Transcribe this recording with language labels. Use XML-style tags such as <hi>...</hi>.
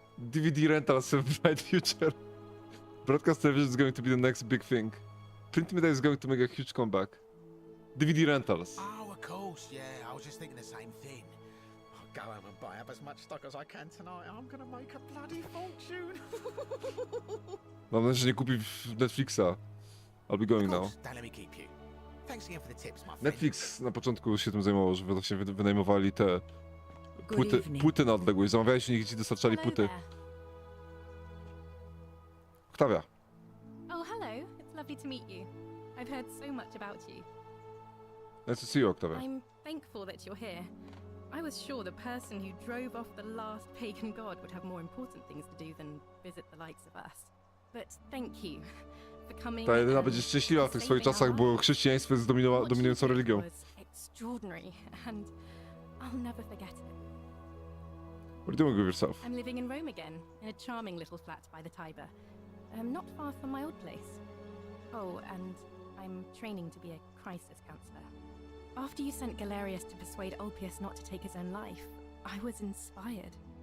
<en>DVD rentals have a bright future. Broadcast television is going to be the next big thing. Print media is going to make a huge comeback. DVD rentals. Oh, of course, yeah. I was just thinking the same thing. I'll go home and buy up as much stock as I can tonight. I'm gonna make a bloody fortune.</en> <pl>Mam nadzieję, że nie kupi w Netflixa.</pl> <en>I'll be going now. Don't let me keep you. Thanks again for the tips, my friend.</en> <pl>Netflix na początku się tym zajmował, że właśnie wynajmowali te płyty na odległość. Zamawiałeś, niech ci dostarczali płyty. Oktawia.</pl> <en>Oh, hello. It's lovely to meet you. I've heard so much about you. Nice to see you, Oktawia. I'm thankful that you're here. I was sure the person who drove off the last pagan god would have more important things to do than visit the likes of us. But thank you for coming.</en> <pl>Ta jedyna będzie szczęśliwa w tych swoich czasach, bo chrześcijaństwo jest dominującą religią.</pl> <en>Extraordinary, and I'll never forget it. What are you doing with yourself? I'm living in Rome again, in a charming little flat by the Tiber. Not far from my old place. Oh, and I'm training to be a crisis counselor. After you sent Galerius to persuade Ulpius not to take his own life, I was inspired.</en>